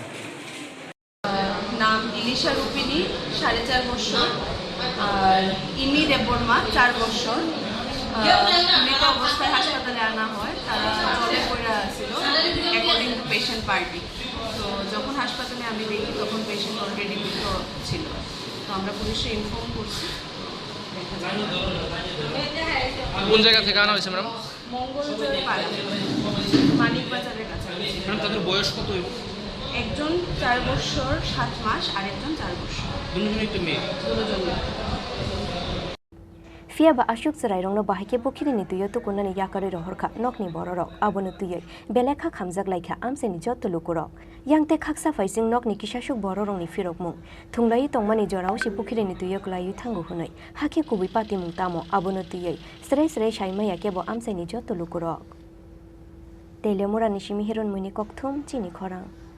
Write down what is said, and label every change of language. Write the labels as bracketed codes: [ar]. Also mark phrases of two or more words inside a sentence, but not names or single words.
[bn] নাম ইলিশা রূপিনী 4.5 বছর আর ইমি দেববর্মা 4 বছর মৃত অবস্থায় হাসপাতালে আনা হয় তারা জলে পড়ে ছিল [en] according to patient party [bn] তো যখন হাসপাতালে আমি দেখি তখন [en] patient already [bn] মৃত ছিল তো আমরা পুলিশে ইনফর্ম করছি কোন জায়গা থেকে আনা হয়েছে ম্যাডাম মঙ্গলজোড় পাড়া মানিকবাজারের কাছাকাছি ম্যাডাম তাদের বয়স কত হইব একজন 4 বছর 7 মাস আর একজন 4 বছর দুজনেই তো মেয়ে দুজনে [trp] fiaba ashuk sarai rongno bahike bokhirini tuyo tukunani yakare rohorkha nokni bororok abono tuyoi belekha khamjak laikha amseni jotto lukurok yangte khaksa faising nokni kisashuk bororongni firokmung thunglai tongmani jorao si bokhirini tuyo klayu thangu hunai hake kubi pati mung tamo abono tuyoi srei shaimaya kebo amseni jotto lukurok telemora nishimi heron muni kokthum chini khorang